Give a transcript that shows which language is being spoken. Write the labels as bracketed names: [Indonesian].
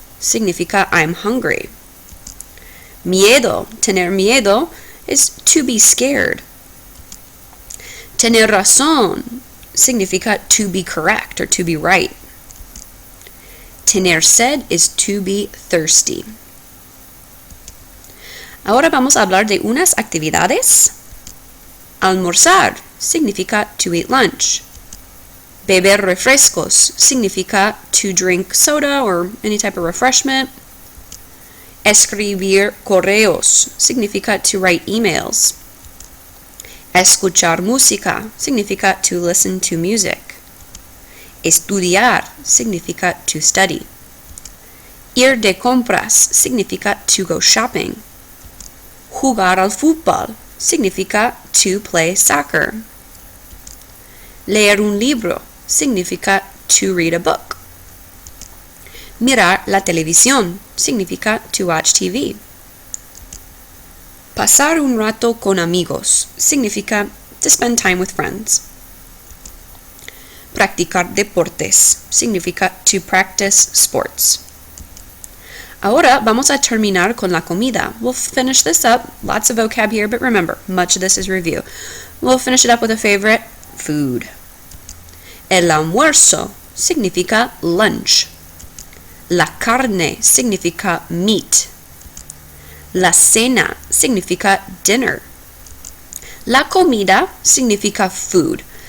[Spanish] Significa [English] I'm hungry. [Spanish] Miedo. Tener miedo [English] is to be scared. [Spanish] Tener razón significa [English] to be correct or to be right. [Spanish] Tener sed [English] is to be thirsty. [Spanish] Ahora vamos a hablar de unas actividades. Almorzar significa [English] to eat lunch. [Spanish] Beber refrescos significa [English] to drink soda or any type of refreshment. [Spanish] Escribir correos significa [English] to write emails. [Spanish] Escuchar música significa [English] to listen to music. [Spanish] Estudiar significa [English] to study. [Spanish] Ir de compras significa [English] to go shopping. [Spanish] Jugar al fútbol significa [English] to play soccer. [Spanish] Leer un libro significa [English] to read a book. [Spanish] Mirar la televisión significa [English] to watch TV. [Spanish] Pasar un rato con amigos significa [English] to spend time with friends. [Spanish] Practicar deportes significa [English] to practice sports. [Spanish] Ahora vamos a terminar con la comida. [English] We'll finish this up. Lots of vocab here, but remember, much of this is review. We'll finish it up with a favorite, food. [Spanish] El almuerzo significa lunch. La carne significa meat. La cena significa dinner. La comida significa food.